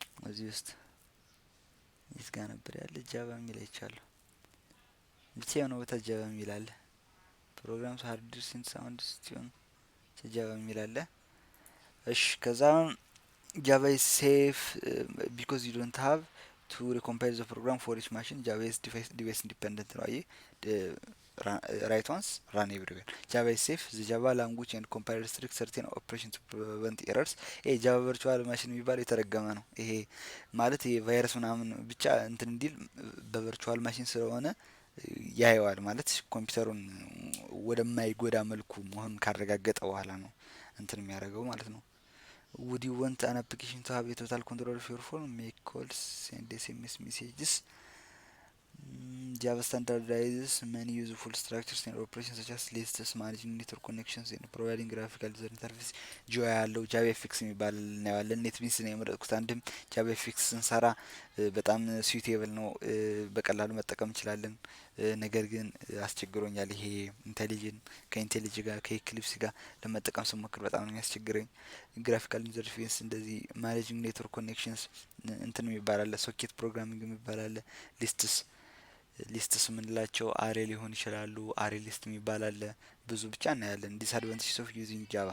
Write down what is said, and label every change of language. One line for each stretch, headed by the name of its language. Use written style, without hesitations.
Amharic: እዚህ ውስጥ የት ጋር ነበር ያለ ጃቫ የሚል አይቻለሁ። ብቻ የሆነ ቦታ ጃቫ የሚል አለ። ፕሮግራምስ ሃርድ ዲስክ ሳውንድ ስቲውን ጃቫ የሚል አለ። እሺ ከዛ ጃቫ ኢዝ ሴፍ ቢኮዝ ዩ ዶንት ሃቭ ቱ ሪኮምፓይል ዘ ፕሮግራም ፎር ኢች ማሽን ጃቫ ኢዝ ዲቫይስ ኢንዲፔንደንት ነው። አይ right ones run everywhere.
English: Java is safe. The Java language and compiler restrict certain operations to prevent errors.
Amharic: ይሄ ጃቫ ቨርቹዋል ማሽን የሚባለው የተረገመ ነው። ይሄ ማለት ይሄ ቫይረስ ምናምን ብቻ እንትን እንዲል በቨርቹዋል ማሽን ስለሆነ ያየዋል ማለት ኮምፒውተሩን ወደማይጎዳ መልኩ መሆኑን ካረጋገጠ በኋላ ነው እንትን የሚያደርገው ማለት ነው። Would you want an application to have a total control of your phone, make calls, send SMS messages?
English: Java standardizes many useful structures and operations such as lists, managing network connections, and providing graphical user interface.
Amharic: ጆያ ያለው ጃቫ ኤፍኤክስ የሚባል ነው ያለን ኔትቢንስ ነው የመረጥኩት። አንድም ጃቫ ኤፍኤክስ ስንሰራ በጣም ስዊቴብል ነው በቀላሉ መጠቀም እንችላለን። ነገር ግን አስቸግሮኛል። ይሄ ከኢንቴሊጅ ጋር ከኤክሊፕስ ጋር ለመጠቀም ስሞክር በጣም ነው የሚያስቸግረኝ። ግራፊካል ዩዘር ኢንተርፌስ እንደዚህ ማኔጂንግ ኔትወርክ ኮኔክሽንስ እንትን የሚባል አለ፣ ሶኬት ፕሮግራሚንግ የሚባል አለ፣ ሊስትስ የምንላቸው አሬ ሊሆን ይችላሉ። አሬ ሊስት የሚባል አለ። ብዙ ብቻ እናያለን። ዲስአድቫንቴጅ ኦፍ ዩዚንግ